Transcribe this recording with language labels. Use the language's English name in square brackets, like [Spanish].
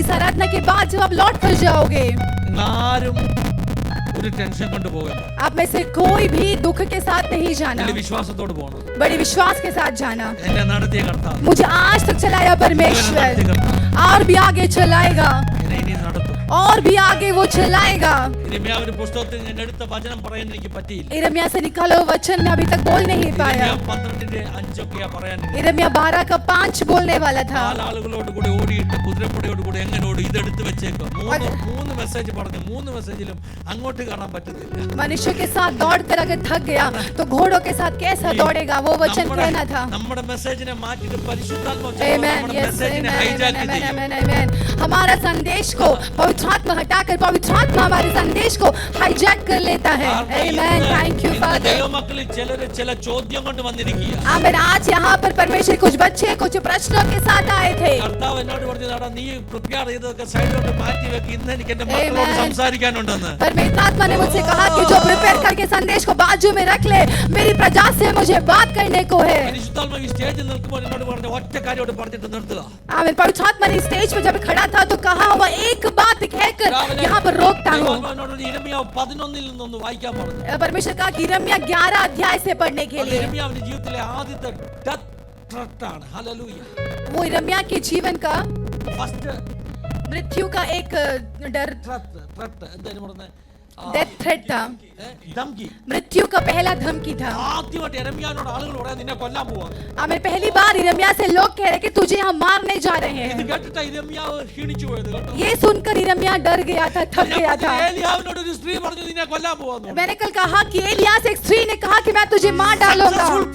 [Hindi] इस आराधना के बाद जब आप लौट कर जाओगे, [Malayalam] ആരും ഒരു ടെൻഷൻ കൊണ്ട് പോകണ്ട. [Hindi] आप में से कोई भी दुख के साथ नहीं जाना, [Malayalam] വലിയ വിശ്വാസത്തോട് പോകണം. [Hindi] बड़े विश्वास के साथ जाना. [Malayalam] എന്നെ നടത്തിയ കർത്താവ് [Hindi] मुझे आज तक चलाया परमेश्वर और भी आगे चलाएगा, [Malayalam] എന്നെ ഇനി നടത്തും. [Hindi] और भी आगे वो चलाएगा. [Malayalam] യിരെമ്യാവിന്റെ പുസ്തകത്തിൽ ഞാൻ എടുത്ത വചനം പറയാൻ എനിക്ക് പറ്റിയില്ല. [Hindi] यिर्मयाह से निकालो वचन मैं अभी तक बोल नहीं पाया. [Malayalam] 12:5 പറയാൻ [Hindi] यिर्मयाह 12:5 बोलने वाला था. [Malayalam] ആളുകളോട് കൂടെ ഓടിയിട്ട് കുതിരപ്പടയോട് കൂടെ എങ്ങനെ ഓടി ഇതെടുത്ത് വെച്ചേക്കും. മൂന്ന് മെസ്സേജ് പറഞ്ഞു. 3 മെസ്സേജിലും അങ്ങോട്ട് കാണാൻ പറ്റുന്നില്ല. [Hindi] मनुष्य के साथ दौड़कर अगर थक गया तो घोड़ों के साथ कैसा दौड़ेगा, वो वचन कहना था. [Malayalam] നമ്മുടെ മെസ്സേജിനെ മാറ്റിട്ട് പരിശുദ്ധാത്മാവ് [English] Amen. [Malayalam] നമ്മുടെ [English] Yes, [Malayalam] മെസ്സേജിനെ [English] amen, [Malayalam] ഹൈജാക്ക് [English] amen, [Malayalam] ചെയ്യും. [English] amen, amen. [Hindi] हमारा संदेश को पवित्र आत्मा हटाकर पवित्र आत्मा हमारे संदेश को हाईजैक कर लेता है. [English] Amen. Thank you Father. [Malayalam] ദൈവമക്കളിൽ ചിലര് ചില ചോദ്യം കൊണ്ട് വന്നിരിക്കുക. [Hindi] आमिर आज यहाँ पर परमेश्वर कुछ बच्चे कुछ प्रश्नों के साथ आए थे. [Malayalam] കർത്താവ് എന്നോട് പറഞ്ഞതാണ് നീ പ്രിപ്പയർ ചെയ്തതൊക്കെ സൈഡിലോട്ട് മാറ്റി വെക്ക്. ഇന്ന് എനിക്ക് എന്റെ മക്കളോട് സംസാരിക്കാനുണ്ടെന്ന്. [Hindi] परमेश्वर आत्मा ने मुझसे कहा कि जो प्रिपेयर करके संदेश को बाजू में रख ले, मेरी प्रजा से मुझे बात करने को है. [Malayalam] പരിശുദ്ധാത്മാവ് ഈ സ്റ്റേജിൽ നിൽക്കുമ്പോൾ എന്നോട് പറഞ്ഞ ഒറ്റ കാര്യോട് പറഞ്ഞിട്ട് നിർത്തുക. [Hindi] आमिर पवित्र आत्मा ने स्टेज पर जब खड़ा था तो कहा हुआ एक बात कहकर यहाँ पर रोकता हूँ. [Malayalam] യിരെമ്യാവ് 11 നിന്നൊന്ന് വായിക്കാൻ പറഞ്ഞു. [Hindi] परमेश्वर कहा कि यिर्मयाह 11 अध्याय से पढ़ने के लिए. [Malayalam] യിരെമ്യാവിന്റെ ജീവിതത്തിലെ ആദ്യത്തെ ഡെത്ത് ത്രെട്ട് ആണ്. ഹല്ലേലൂയ. [Hindi] वो यिर्मयाह के जीवन का [Malayalam] ഫസ്റ്റ് [Hindi] मृत्यु का एक डर [Malayalam] ത്രെട്ട് എന്തായാലും പറഞ്ഞേ [Hindi] डेथ थ्रेट था. [Malayalam] ധംകി. [Hindi] मृत्यु का पहला धमकी था. [Malayalam] ആദ്യമായിട്ട് യിരെമ്യാവിനോട് ആളുകൾ പറയാൻ നിന്നെ കൊല്ലാൻ പോവാ. [Hindi] हमें पहली बार यिर्मयाह से लोग कह रहे कि तुझे हम मारने जा रहे [Malayalam] ഇത് [Hindi] हैं. [Malayalam] കേട്ടിട്ട് യിരെമ്യാവ് ക്ഷീണിച്ചു പോയത് കേട്ടോ. [Hindi] ये सुनकर यिर्मयाह डर गया था, थक गया था. [Malayalam] ഏലിയാവിനോട് ഒരു സ്ത്രീ പറഞ്ഞു നിന്നെ കൊല്ലാൻ പോവാന്ന്. [Hindi] मैंने कल कहा कि एलिय्याह से एक स्त्री ने कहा कि मैं तुझे मार डालूंगा.